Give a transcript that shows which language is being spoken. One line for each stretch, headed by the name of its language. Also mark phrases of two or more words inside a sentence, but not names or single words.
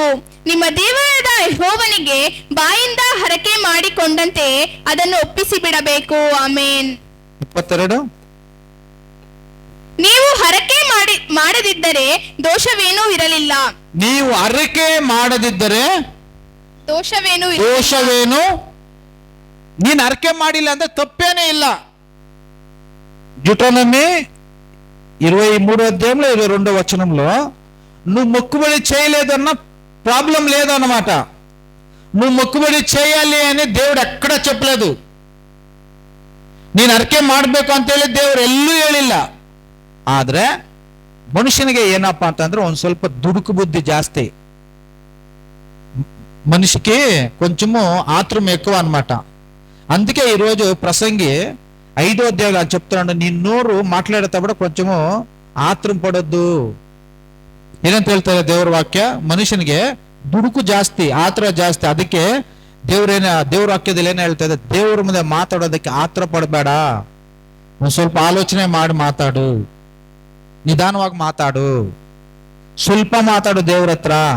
Kannada: ನಿಮ್ಮ ದೇವರಾದ ಯೆಹೋವನಿಗೆ ಬಾಯಿಂದ ಹರಕೆ ಮಾಡಿಕೊಂಡಂತೆ ಅದನ್ನು ಒಪ್ಪಿಸಿ ಬಿಡಬೇಕು. ಆಮೇನ್. 22 ನೀವು ಹರಕೆ ಮಾಡದಿದ್ದರೆ ದೋಷವೇನೂ ಇರಲಿಲ್ಲ. ನೀವು ಹರಕೆ ಮಾಡದಿದ್ದರೆ ದೋಷವೇನು ನೀನು ಅರಕೆ ಮಾಡಿಲ್ಲ ಅಂದ್ರೆ తప్పేనే ಇಲ್ಲ.
Telugu: డ్యూటోనమీ 23 అధ్యాయంలో 22 వచనంలో నువ్వు మొక్కుబడి చేయలేదన్న ప్రాబ్లం లేదన్నమాట. నువ్వు మొక్కుబడి చేయాలి అని దేవుడు ఎక్కడ చెప్పలేదు.
Kannada: ನೀನು ಅರಕೆ ಮಾಡಬೇಕು ಅಂತೇಳಿ ದೇವರು ಎಲ್ಲೂ ಹೇಳಿಲ್ಲ. ಆದ್ರೆ ಮನುಷ್ಯನಿಗೆ ಏನಪ್ಪಾ ಅಂತಂದ್ರೆ ಒಂದ್ ಸ್ವಲ್ಪ ದುಡುಕು ಬುದ್ಧಿ ಜಾಸ್ತಿ.
Telugu: మనిషికి కొంచెము ఆత్రం ఎక్కువ అన్నమాట. అందుకే ఈరోజు ప్రసంగి 5వ అధ్యాయంలో చెప్తున్నాడు, నీ నోరు మాట్లాడేటప్పుడు కొంచెము ఆత్రం పడొద్దు.
Kannada: ಏನಂತ ಹೇಳ್ತಾರೆ ದೇವರ ವಾಕ್ಯ? ಮನುಷ್ಯನಿಗೆ ದುಡುಕು ಜಾಸ್ತಿ, ಆತರ ಜಾಸ್ತಿ. ಅದಕ್ಕೆ ದೇವ್ರ ವಾಕ್ಯದಲ್ಲಿ ಏನ್ ಹೇಳ್ತಾ ಇದೆ, ದೇವ್ರ ಮುಂದೆ ಮಾತಾಡೋದಕ್ಕೆ ಆತರ ಪಡಬೇಡ, ಒಂದ್ ಸ್ವಲ್ಪ ಆಲೋಚನೆ ಮಾಡಿ ಮಾತಾಡು, ನಿಧಾನವಾಗಿ ಮಾತಾಡು, ಸ್ವಲ್ಪ ಮಾತಾಡು ದೇವ್ರ ಹತ್ರ.